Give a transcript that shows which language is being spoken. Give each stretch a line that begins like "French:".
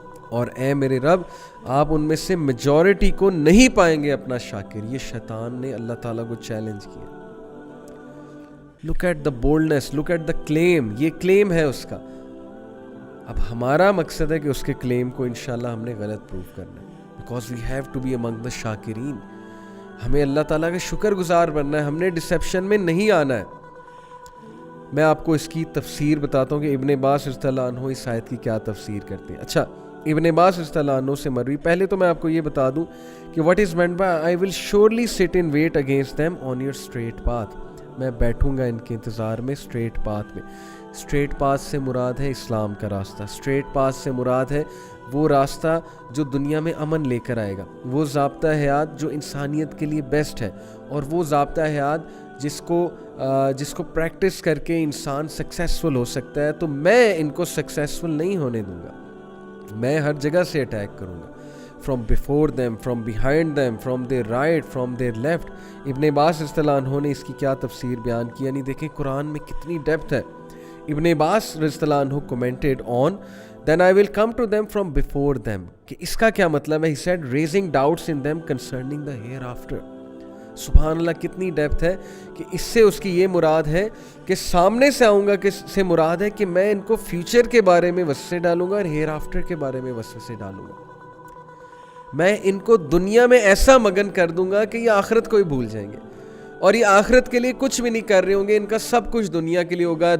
Urdu: اور اے میرے رب, آپ ان میں سے میجورٹی کو نہیں پائیں گے اپنا شاکر. یہ شیطان نے اللہ تعالیٰ کو چیلنج کیا.
English: Look at the boldness, look at the claim.
Urdu: یہ claim ہے اس کا. اب ہمارا مقصد ہے کہ اس کے claim کو انشاءاللہ ہم نے غلط پروف کرنا ہے.
English: Because we have to be among the شاکرین.
Urdu: ہمیں اللہ تعالیٰ کا شکر گزار بننا ہے. ہم نے ڈسیپشن میں نہیں آنا ہے. میں آپ کو اس کی تفسیر بتاتا ہوں کہ ابن عباس رضی اللہ عنہ اس آیت کی کیا تفسیر کرتے ہیں. اچھا, ابن عباس رضی اللہ عنہ سے مروی. پہلے تو میں آپ کو یہ بتا دوں کہ
English: what is meant by I will surely sit in wait against them on your straight path.
Urdu: میں بیٹھوں گا ان کے انتظار میں اسٹریٹ پاتھ میں. اسٹریٹ پاتھ سے مراد ہے اسلام کا راستہ. اسٹریٹ پاتھ سے مراد ہے وہ راستہ جو دنیا میں امن لے کر آئے گا, وہ ضابطہ حیات جو انسانیت کے لیے بیسٹ ہے, اور وہ ضابطہ حیات جس کو پریکٹس کر کے انسان سکسیسفل ہو سکتا ہے. تو میں ان کو سکسیسفل نہیں ہونے دوں گا. میں ہر جگہ سے اٹیک کروں گا.
English: from before them, from behind them, from their right, from their left.
Urdu: ابن عباس رضی اللہ عنہ نے اس کی کیا تفسیر بیان کی, یعنی دیکھیں قرآن میں کتنی ڈیپتھ ہے.
English: ابن عباس رضی اللہ عنہ commented on, then I will come to them from before them.
Urdu: کہ اس کا کیا مطلب ہے؟
English: He said raising doubts in them concerning the hereafter.
Urdu: سبحان اللہ, کتنی ڈیپتھ ہے کہ اس سے اس کی یہ مراد ہے کہ سامنے سے آؤں گا, کہ سے مراد ہے کہ میں ان کو فیوچر کے بارے میں وسوسے ڈالوں گا اور ہیئر آفٹر کے بارے میں وسوسے ڈالوں گا. میں ان کو دنیا میں ایسا مگن کر دوں گا کہ یہ آخرت کو ہی بھول جائیں گے, اور یہ آخرت کے لیے کچھ بھی نہیں کر رہے ہوں گے. ان کا سب کچھ دنیا کے لیے ہوگا.